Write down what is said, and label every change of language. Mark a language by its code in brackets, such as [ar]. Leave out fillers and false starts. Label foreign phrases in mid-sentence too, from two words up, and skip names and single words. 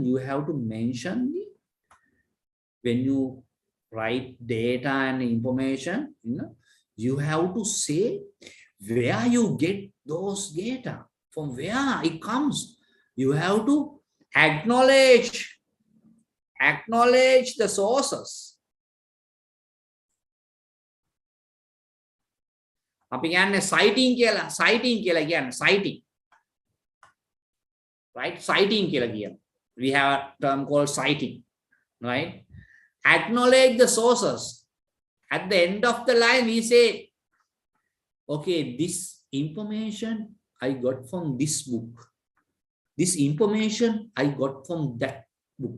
[en] You have to mention when you write data and information, you have to say where you get those data, from where it comes. You have to acknowledge the sources. [si] අපි කියන්නේ citing කියලා citing. Right? Citing කියලා කියනවා. [en] We have a term called citing, right? Acknowledge the sources. At the end of the line, we say, okay, this information I got from this book. This information I got from that book.